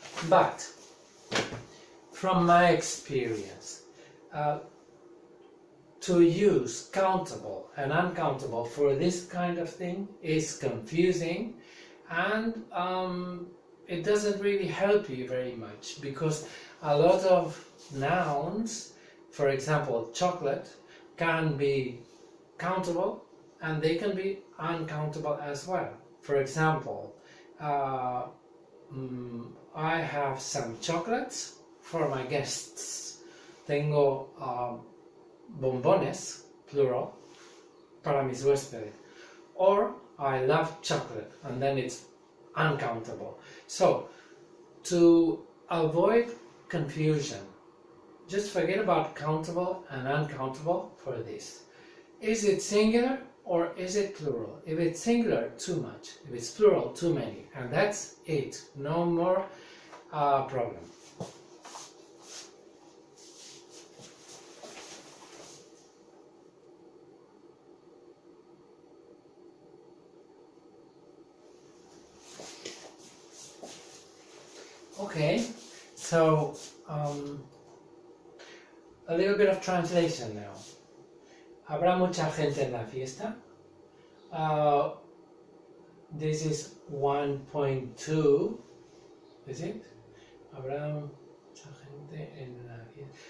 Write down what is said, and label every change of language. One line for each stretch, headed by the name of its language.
English: But from my experience, to use countable and uncountable for this kind of thing is confusing, and it doesn't really help you very much, because a lot of nouns, for example chocolate, can be countable and they can be uncountable as well. For example, I have some chocolates for my guests.
Spanish: Tengo bombones, plural, para mis huéspedes.
English: Or I love chocolate, and then it's uncountable. So, to avoid confusion, just forget about countable and uncountable for this. Is it singular or is it plural? If it's singular, too much. If it's plural, too many. And that's it. No more problem. Okay, so a little bit of translation now.
Spanish: ¿Habrá mucha gente en la fiesta?
English: This is 1.2, is it?
Spanish: ¿Habrá mucha gente en la fiesta?